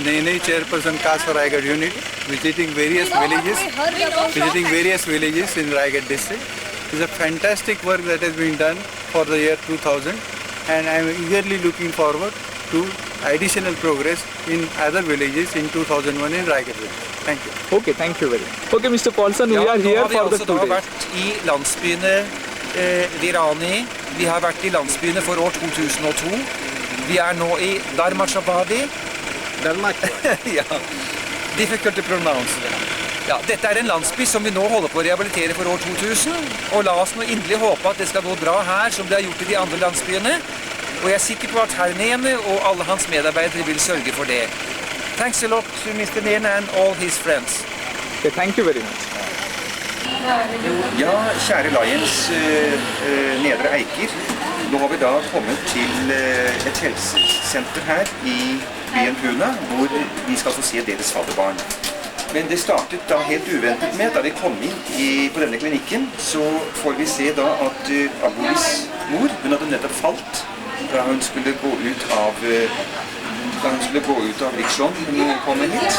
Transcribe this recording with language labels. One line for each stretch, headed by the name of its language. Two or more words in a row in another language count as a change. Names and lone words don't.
English: Nene, Chairperson Kasar Raigad unit, visiting various villages in Raigad district. It's a fantastic work that has been done for the year 2000, and I am eagerly looking forward to additional progress in other villages in 2001 in Raigad village. Thank you. Okay, thank you very much. Okay, Mr. Paulson, we are here for the 2 days.
Norwegian: vært i landsbyene Virani. Vi har vært i landsbyene for år 2002. Vi er nå i Dharmachivadi. Ja.
English: Difficult to pronounce.
Norwegian: Ja, dette er en landsby som vi nå holder på å rehabilitere for år 2000. Og la oss nå inderlig håpe at det skal gå bra her, som det har gjort i de andre landsbyene. Og jeg er sikker på at herr Nene og alle hans medarbeidere vil sørge for det.
English: Thanks a lot to Mr. Nene and all his friends. Okay, thank you very much.
Norwegian: Ja, kjære Lions, Nedre Eiker. Nå har vi da kommet til et helsesenter her i byen Puna, hvor vi skal få se deres fadderbarn. Men det startet da helt uventet med, da vi kom inn på denne klinikken, så får vi se da at Abolis mor, hun hadde nettopp falt da hun skulle gå ut av riksjåen hun kom hit.